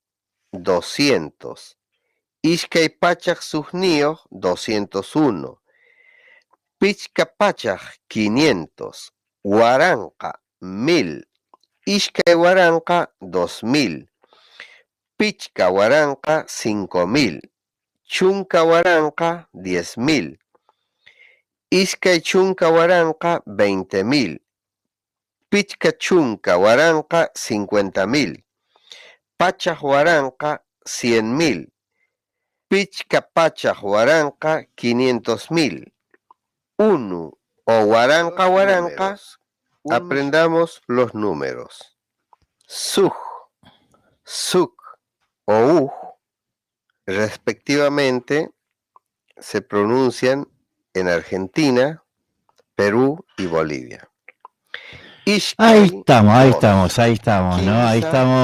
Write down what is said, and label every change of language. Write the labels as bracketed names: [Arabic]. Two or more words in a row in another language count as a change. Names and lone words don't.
[Quechua] 200, Ishkay Pachaj Susnioj 201, Pichka Pachaj 500, Huaranqa 1000, Ishkay Huaranqa 2000, Pichka Huaranqa 5000, Chunka Huaranqa 10.000, Ishkay Chunka Huaranqa 20.000, Pichca chunca huaranca 50.000. Pachaj huaranca 100.000. Pichca pachaj huaranca 500.000. Unu o huaranca huaranca, [Spanish] aprendamos los números. [Quechua] Suj, suk [Spanish] o uj, respectivamente, se pronuncian en Argentina, Perú y Bolivia. Ahí estamos, ¿no? Ahí estamos,